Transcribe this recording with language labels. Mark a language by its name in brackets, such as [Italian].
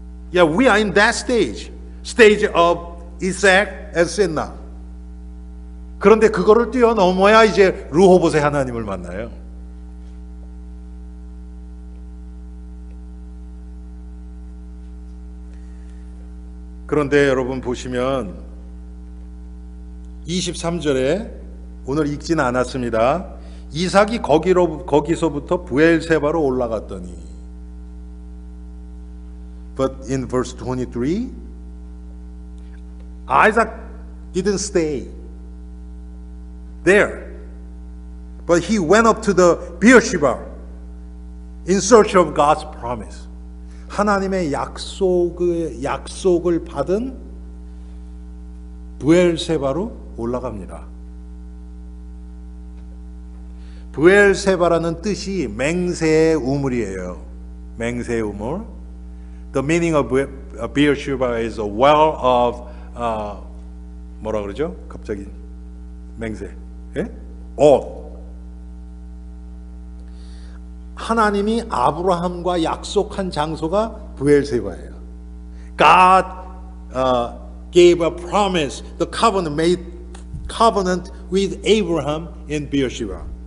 [English] Yeah, we are in that stage of Isaac and Sitna. [Korean] 그런데 그거를 뛰어넘어야 이제 르호봇의 하나님을 만나요. 그런데 여러분 보시면 23절에 오늘 읽지는 않았습니다. 이삭이 거기서부터 브엘세바로 올라갔더니, [English] but in verse 23, Isaac didn't stay there, but he went up to the Beersheba in search of God's promise. [Korean] 하나님의 약속을 받은 브엘세바로 올라갑니다. 브엘세바라는 뜻이 맹세의 우물이에요. 맹세의 우물. [English] The meaning of Beersheba is a well of [Korean] 뭐라 그러죠? 갑자기 맹세. 예? 하나님이 아브라함과 약속한 장소가 브엘세바예요. [English] God gave a promise, the made covenant with Abraham in Beersheba.